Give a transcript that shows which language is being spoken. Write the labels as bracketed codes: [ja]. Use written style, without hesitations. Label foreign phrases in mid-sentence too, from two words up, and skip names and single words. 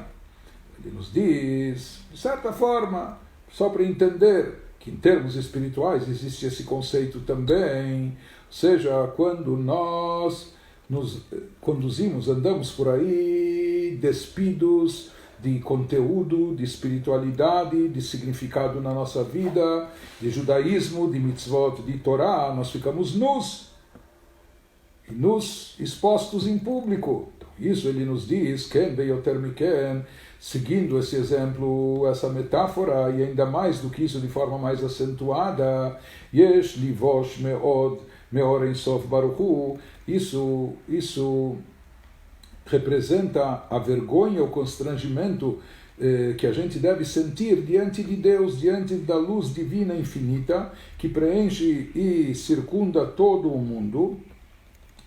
[pt] Ele nos diz, de certa forma, só para entender que em termos espirituais existe esse conceito também, ou seja, quando nós nos conduzimos, andamos por aí despidos de conteúdo, de espiritualidade, de significado na nossa vida, de judaísmo, de mitzvot, de Torá, nós ficamos nus expostos em público. Então, isso ele nos diz, [he] כן ביותר מכן, [pt] seguindo esse exemplo, essa metáfora, e ainda mais do que isso, de forma mais acentuada, [he] יש ליבוש מאוד מאור אין סוף ברוך הוא, [pt] isso representa a vergonha, o constrangimento que a gente deve sentir diante de Deus, diante da luz divina infinita, que preenche e circunda todo o mundo.